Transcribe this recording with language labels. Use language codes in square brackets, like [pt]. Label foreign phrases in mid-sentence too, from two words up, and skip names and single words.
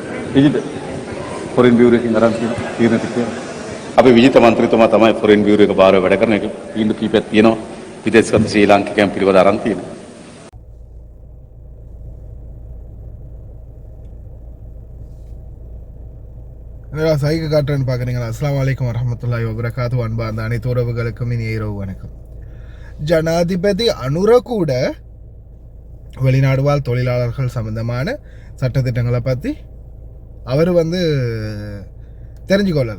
[si] විජිත [en] Foreign Bureau [si] එකකින් අරන් තියෙන ටික. අපි විජිත මන්ත්‍රීතුමා තමයි [en] Foreign Bureau [si] එක බාරව වැඩ කරන එක. තීන්දුව කීපයක් තියෙනවා. විදේශගත ශ්‍රී ලාංකිකයන් පිළිබඳ අරන් තියෙනවා. [ta] சைக்கு காட்டுறேன்னு பார்க்குறீங்களா? [ar] السلام عليكم ورحمة الله وبركاته. [ta] அன்பார்ந்த அனைத்து உறவுகளுக்கும் இனி இரவு வணக்கம். ஜனாதிபதி அனுர கூட வெளிநாடு வாழ் தொழிலாளர்கள் சம்பந்தமான சட்டத்திட்டங்களை பற்றி அவர் தெரிஞ்சுக்கொள்ளலை.